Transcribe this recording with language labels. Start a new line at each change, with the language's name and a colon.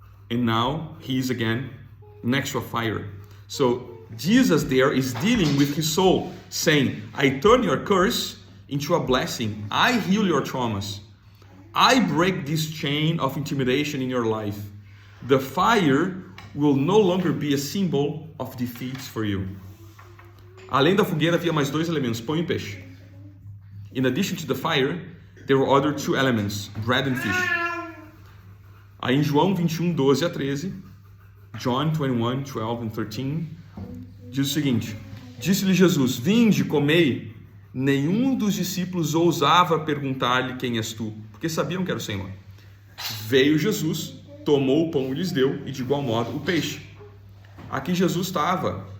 English: And now he is again next to a fire. So Jesus there is dealing with his soul, saying, I turn your curse into a blessing. I heal your traumas. I break this chain of intimidation in your life. The fire will no longer be a symbol of defeats for you.
Portuguese: Além da fogueira havia mais dois elementos, pão e peixe.
English: In addition to the fire, there were other two elements, bread and fish.
Portuguese: Aí em João 21, 12 a 13,
English: John 21, 12 and 13,
Portuguese: diz o seguinte: disse-lhe Jesus, vinde, comei. Nenhum dos discípulos ousava perguntar-lhe quem és tu, porque sabiam que era o Senhor. Veio Jesus, tomou o pão e lhes deu, e de igual modo o peixe. Aqui Jesus estava